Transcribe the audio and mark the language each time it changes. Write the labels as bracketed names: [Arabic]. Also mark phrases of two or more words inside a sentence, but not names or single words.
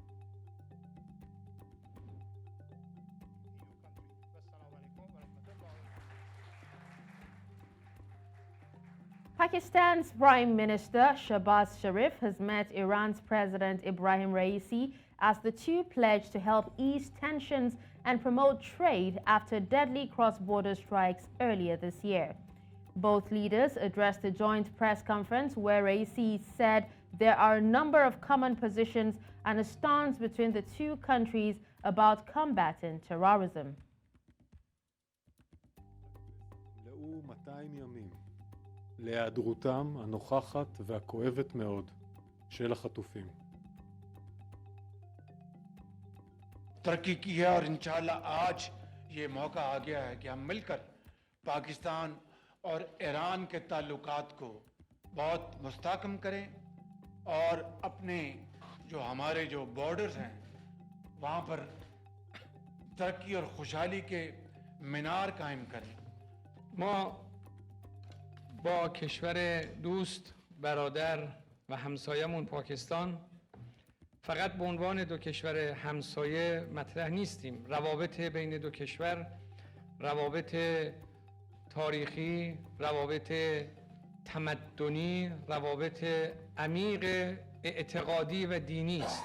[English] Pakistan's Prime Minister Shahbaz Sharif has met Iran's President Ibrahim Raisi as the two pledged to help ease tensions and promote trade after deadly cross-border strikes earlier this year. Both leaders addressed a joint press conference where Raisi said there are a number of common positions and a stance between the two countries about combating terrorism. [Hebrew] להיעדרותם הנוכחת והכואבת מאוד של החטופים. [Urdu] ترقی کی ہے اور ان شاء اللہ آج یہ موقع آ گیا ہے کہ ہم مل کر پاکستان اور ایران کے تعلقات کو بہت مستحکم کریں اور اپنے جو ہمارے جو بارڈرز ہیں وہاں پر ترقی اور خوشحالی کے مینار قائم کریں. [Persian] ما با کشور دوست، برادر و همسایمون پاکستان فقط به عنوان 2 کشور همسایه مطرح نیستیم. روابط بین 2 کشور روابط تاریخی، روابط تمدنی، روابط عمیق اعتقادی و دینی است.